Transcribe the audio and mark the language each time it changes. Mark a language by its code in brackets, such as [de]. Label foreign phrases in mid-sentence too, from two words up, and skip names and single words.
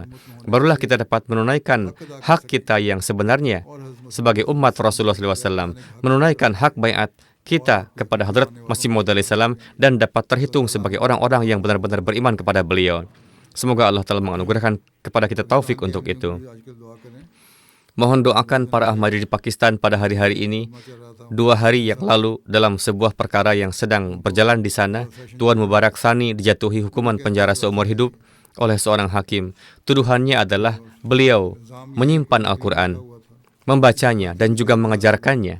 [id] Barulah kita dapat menunaikan hak kita yang sebenarnya sebagai umat Rasulullah SAW, menunaikan hak baiat kita kepada Hadrat Masih Maud alaihissalam dan dapat terhitung sebagai orang-orang yang benar-benar beriman kepada beliau. Semoga Allah telah menganugerahkan kepada kita taufik untuk itu. [ur] آج کل دعا کریں. [id] Mohon doakan para Ahmadi di Pakistan pada hari-hari ini. 2 hari yang lalu, dalam sebuah perkara yang sedang berjalan di sana, Tuan Mubarak Sani dijatuhi hukuman penjara seumur hidup oleh seorang hakim. Tuduhannya adalah beliau menyimpan Al-Quran, membacanya, dan juga mengajarkannya.